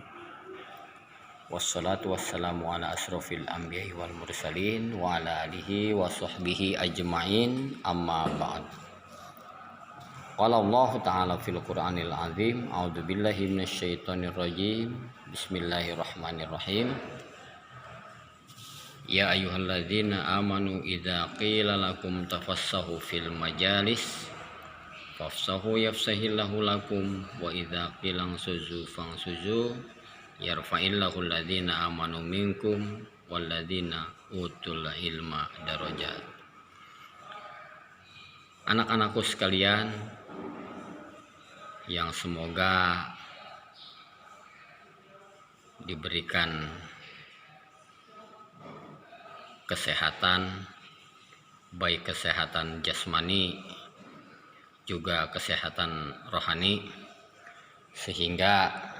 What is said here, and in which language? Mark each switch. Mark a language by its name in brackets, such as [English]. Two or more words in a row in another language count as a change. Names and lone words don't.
[Arabic] والصلاة والسلام على أشرف الأنبياء والمرسلين وعلى آله وصحبه أجمعين أما بعد. قال الله تعالى في القرآن العظيم أعوذ بالله من الشيطان الرجيم. Bismillahirrahmanirrahim. يا أيها الذين آمنوا إذا قيل لكم تفسحوا في المجالس فافسحوا يفسح الله لكم وإذا قيل انشزوا فانشزوا يرفع الله الذين آمنوا منكم والذين أوتوا العلم درجات. [Indonesian] Anak-anakku sekalian yang semoga diberikan kesehatan, baik kesehatan jasmani juga kesehatan rohani, sehingga